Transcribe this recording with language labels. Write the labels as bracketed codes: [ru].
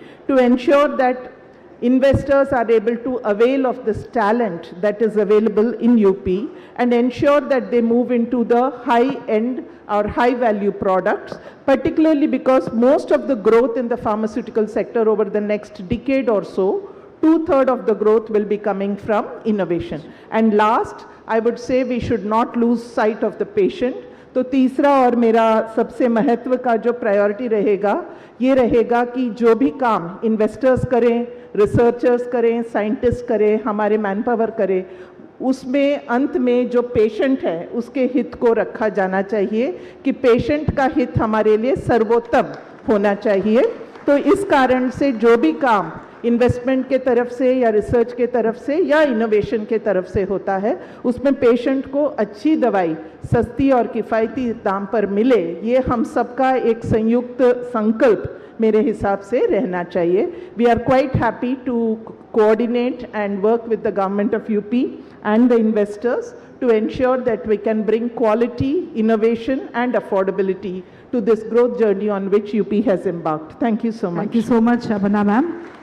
[en] to ensure that investors are able to avail of this talent that is available in UP and ensure that they move into the high-end or high-value products, particularly because most of the growth in the pharmaceutical sector over the next decade or so, 2/3 of the growth will be coming from innovation. And last, I would say we should not lose sight of the patient. [hi] तो तीसरा और मेरा सबसे महत्व का जो priority रहेगा ये रहेगा कि जो भी काम इन्वेस्टर्स करें, रिसर्चर्स करें, साइंटिस्ट करें, हमारे मैनपावर करें, उसमें अंत में जो पेशेंट है उसके हित को रखा जाना चाहिए कि पेशेंट का हित हमारे लिए सर्वोत्तम होना चाहिए। तो इस कारण से जो भी काम इन्वेस्टमेंट के तरफ से या रिसर्च के तरफ से या इनोवेशन के तरफ से होता है उसमें पेशेंट को अच्छी दवाई सस्ती और किफ़ायती दाम पर मिले, ये हम सबका एक संयुक्त संकल्प मेरे हिसाब से रहना चाहिए। [en] We are quite happy to coordinate and work with the government of UP and the investors to ensure that we can bring quality, innovation and affordability to this growth journey on which UP has embarked. Thank you so much. Thank you so much, Aparna ma'am.